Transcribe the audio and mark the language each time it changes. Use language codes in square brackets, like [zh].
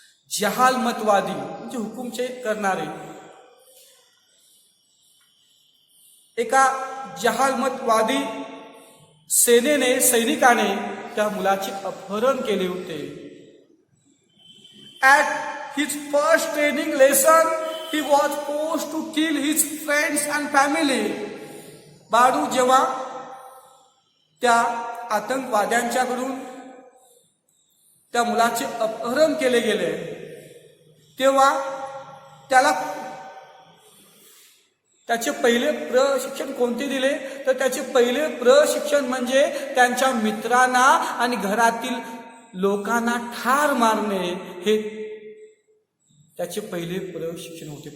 [mr] जहालमतवादी म्हणजे हुकुमचे करणारे, एका जहालमतवादी सैनिकाने त्या मुलाचे अपहरण केले होते. [en] At his first training lesson he was forced to kill his friends and family. [mr] Balu जेव्हा त्या आतंकवाद्यांच्याकडून त्या मुलाचे अपहरण केले गेले तेव्हा त्याला त्याचे पहिले प्रशिक्षण कोणते दिले तर त्याचे पहिले प्रशिक्षण म्हणजे त्यांच्या मित्रांना आणि घरातील लोकांना ठार मारणे हे त्याचे पहिले प्रशिक्षण होते.